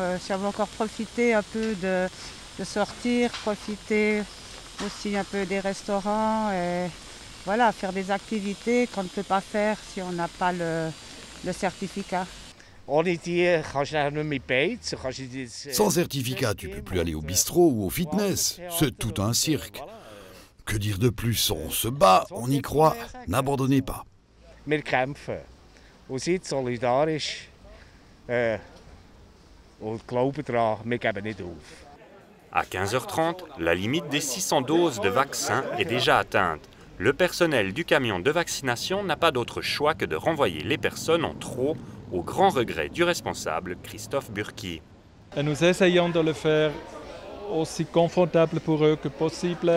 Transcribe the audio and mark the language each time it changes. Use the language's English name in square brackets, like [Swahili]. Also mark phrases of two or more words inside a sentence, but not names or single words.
[French] Si on veut encore profiter un peu de sortir, profiter aussi un peu des restaurants et voilà, faire des activités qu'on ne peut pas faire si on n'a pas le certificat. Sans certificat, tu ne peux plus aller au bistrot ou au fitness. C'est tout un cirque. Que dire de plus? On se bat, on y croit. N'abandonnez pas. [German] Wir kämpfen. Und seid solidarisch. Und glauben daran, wir geben nicht auf. [French] À 15h30, la limite des 600 doses de vaccins est déjà atteinte. Le personnel du camion de vaccination n'a pas d'autre choix que de renvoyer les personnes en trop, au grand regret du responsable Christophe Burki. Et nous essayons de le faire aussi confortable pour eux que possible.